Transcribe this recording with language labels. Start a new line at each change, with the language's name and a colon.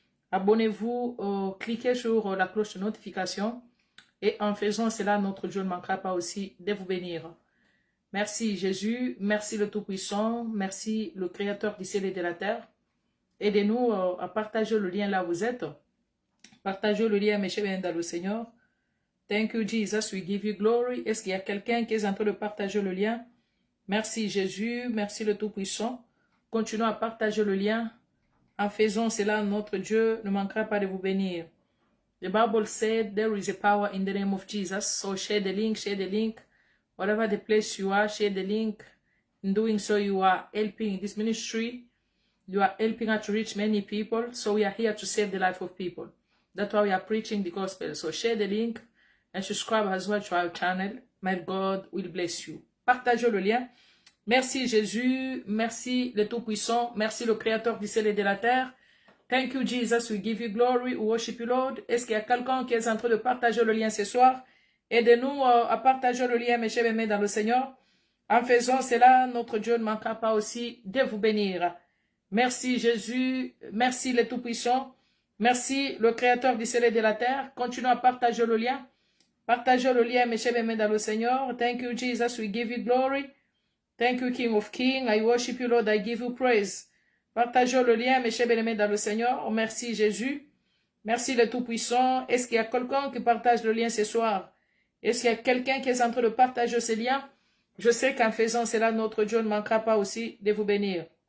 French: Abonnez-vous, cliquez sur la cloche de notification. Et en faisant cela, notre Dieu ne manquera pas aussi de vous bénir. Merci Jésus, merci le Tout-Puissant, merci le Créateur du ciel et de la terre. Aidez-nous à partager le lien là où vous êtes. Partagez le lien, mes chers dans le Seigneur.
English: Thank you Jesus, we give you glory.
French: Est-ce qu'il y a quelqu'un qui est en train de partager le lien? Merci Jésus, merci le Tout-Puissant. Continuons à partager le lien. En faisant cela, notre Dieu ne manquera pas de vous bénir.
English: The Bible said there is a power in the name of Jesus. So share the link, share the link. Whatever the place you are, share the link. In doing so, you are helping this ministry. You are helping us to reach many people. So we are here to save the life of people. That's why we are preaching the gospel. So share the link and subscribe as well to our channel. My God will bless you.
French: Partagez le lien. Merci Jésus. Merci le Tout-Puissant. Merci le Créateur du ciel et de la terre.
English: Thank you Jesus. We give you glory. We worship you Lord.
French: Est-ce qu'il y a quelqu'un qui est en train de partager le lien ce soir? Aidez-nous à partager le lien, mes chers aimés dans le Seigneur. En faisant cela, notre Dieu ne manquera pas aussi de vous bénir. Merci Jésus, merci le Tout-Puissant, merci le Créateur du ciel et de la terre. Continuons à partager le lien. Partagez le lien, mes chers aimés dans le Seigneur.
English: Thank you Jesus, we give you glory. Thank you King of Kings, I worship you Lord, I give you praise.
French: Partagez le lien, mes chers aimés dans le Seigneur. Merci Jésus, merci le Tout-Puissant. Est-ce qu'il y a quelqu'un qui partage le lien ce soir? Est-ce qu'il y a quelqu'un qui est en train de partager ce lien? Je sais qu'en faisant cela, notre Dieu ne manquera pas aussi de vous bénir.